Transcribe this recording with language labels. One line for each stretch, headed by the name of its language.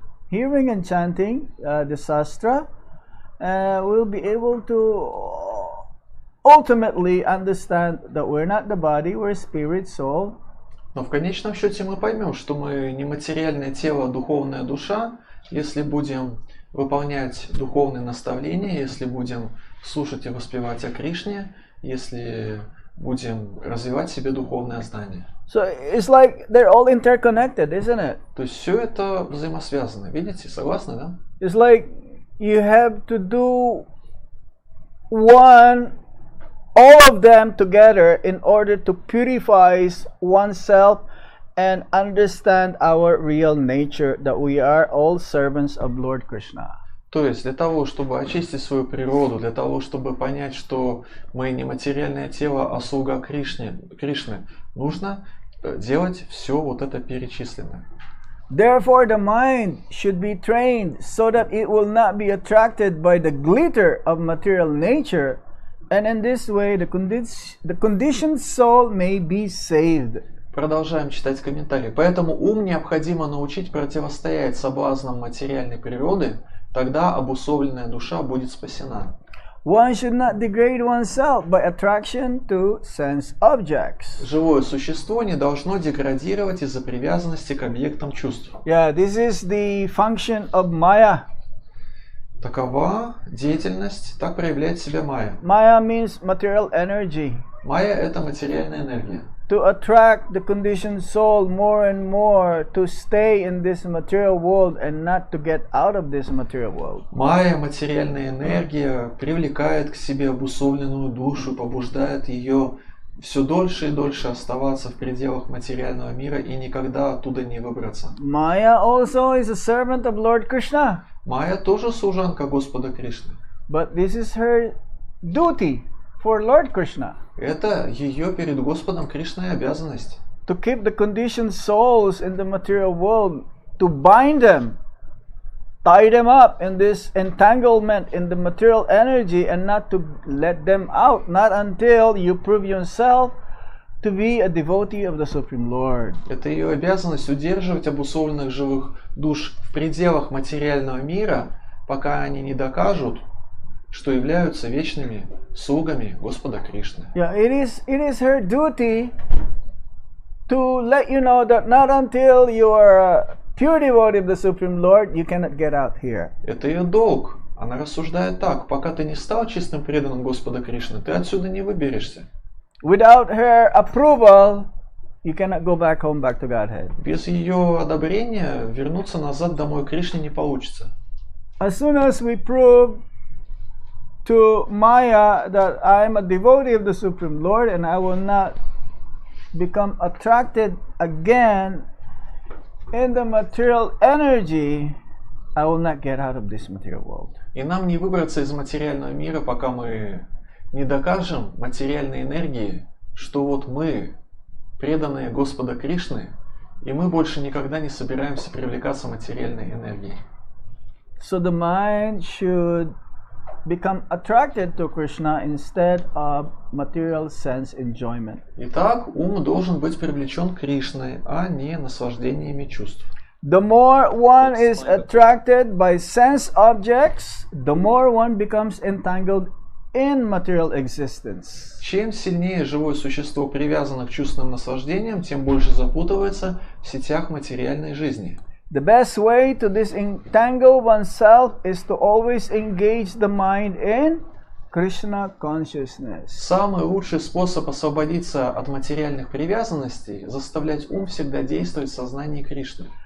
English: hearing and chanting the Shastra, we'll be able to ultimately understand that we're not the body, we're spirit, soul.
Russian: Но в конечном счете мы поймем, что мы не материальное тело, а духовная душа, если будем выполнять духовные наставления, если будем слушать и воспевать о Кришне, если будем развивать в себе духовное знание.
English: So it's like they're all interconnected, isn't it?
Russian: То есть все это взаимосвязано. Видите, согласны, да?
English: It's like you have to do all of them together in order to purify oneself and understand our real nature, that we are all servants of Lord Krishna.
Russian: То есть для того, чтобы очистить свою природу, для того, чтобы понять, что мы не материальное тело, а слуга Кришны, нужно делать все вот это перечисленное.
English: Therefore, the mind should be trained so that it will not be attracted by the glitter of material nature, and in this way the conditioned soul may be saved.
Russian: Продолжаем читать комментарии. Поэтому ум необходимо научить противостоять соблазнам материальной природы, тогда обусловленная душа будет спасена.
English: One should not degrade oneself by attraction to sense objects.
Russian: Живое существо не должно деградировать из-за привязанности к объектам чувств.
English: Yeah, this is the function of Maya.
Russian: Такова деятельность, так проявляет себя майя.
English: Maya means material energy.
Russian: Майя – это материальная энергия.
English: To attract the conditioned soul more and more to stay in this material world and not to get out of this material world.
Russian: Майя, материальная энергия, привлекает к себе обусловленную душу, побуждает ее все дольше и дольше оставаться в пределах материального мира и никогда оттуда не выбраться.
English: Maya also is a servant of Lord Krishna.
Russian: Майя тоже служанка Господа Кришны.
English: But this is her duty for Lord Krishna.
Russian: Это ее перед Господом Кришной обязанность.
English: To keep the conditioned souls in the material world, to bind them, tie them up in this entanglement in the material energy, and not to let them out, not until you prove yourself to be a devotee of the Supreme Lord.
Russian: Это ее обязанность удерживать обусловленных живых душ в пределах материального мира, пока они не докажут, что являются вечными слугами Господа Кришны.
English: Yeah, it is her duty to let you know that not until you are a pure devotee of the Supreme Lord, you cannot get out here.
Russian: Это ее долг. Она рассуждает так: пока ты не стал чистым преданным Господа Кришны, ты отсюда не выберешься.
English: Without her approval, you cannot go back home, back to Godhead.
Russian: Без ее одобрения вернуться назад домой к Кришне не получится.
English: As soon as we prove to Maya that I am a devotee of the Supreme Lord and I will not become attracted again in the material energy, I will not get out of this material world.
Russian: И нам не выбраться из материального мира, пока мы не докажем материальной энергии, что вот мы преданные Господа Кришны, и мы больше никогда не собираемся привлекаться материальной энергией.
English: So the mind should become attracted to Krishna instead of material sense enjoyment.
Russian: Итак, ум должен быть привлечен Кришной, а не наслаждениями чувств.
English: The more one is attracted by sense objects, the more one becomes entangled in material existence.
Russian: Чем сильнее живое существо привязано к чувственным наслаждениям, тем больше запутывается в сетях материальной жизни.
English: The best way to disentangle oneself is to always engage the mind in Krishna consciousness.
Russian: Самый лучший способ освободиться от материальных привязанностей – заставлять ум всегда действовать в сознании Кришны.